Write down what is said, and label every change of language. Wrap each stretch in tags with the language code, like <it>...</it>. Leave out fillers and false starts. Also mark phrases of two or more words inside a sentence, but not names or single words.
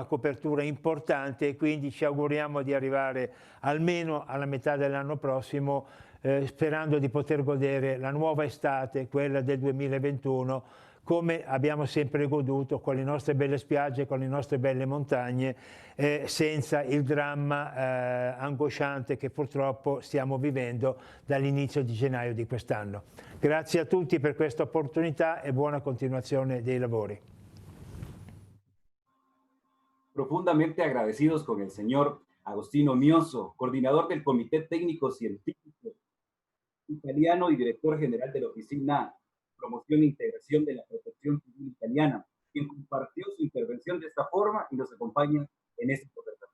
<it>copertura importante, e quindi ci auguriamo di arrivare almeno alla metà dell'anno prossimo, sperando di poter godere la nuova estate, quella del 2021, come abbiamo sempre goduto, con le nostre belle spiagge, con le nostre belle montagne, senza il dramma angosciante che purtroppo stiamo vivendo dall'inizio di gennaio di quest'anno. Grazie a tutti per questa opportunità e buona continuazione dei lavori.</it> <es>Profundamente agradecidos con el señor Agostino Mioso, coordinador del Comité Técnico Científico Italiano y director general de la Oficina Promoción e Integración de la Protección Civil Italiana, quien compartió su intervención de esta forma y nos acompaña en este conversación.</es>